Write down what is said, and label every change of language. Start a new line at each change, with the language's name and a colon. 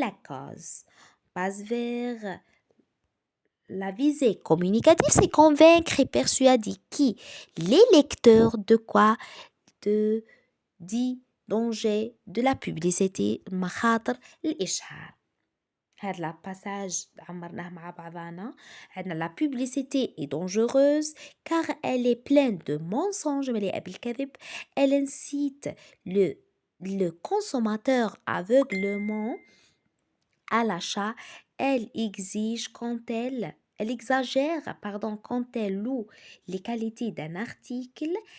French: On passe vers la visée communicative, c'est convaincre et persuader qui? Les lecteurs de quoi? De dit danger de la publicité
Arabic: مخاطر الإشعار. هذا الباساج عمرناه مع بعضنا.
French: عندنا la publicité est dangereuse car elle est pleine de mensonges
Arabic: مليئة بالكذب.
French: Elle incite le consommateur aveuglement à l'achat. Elle exige elle exagère, pardon, quand elle loue les qualités d'un article.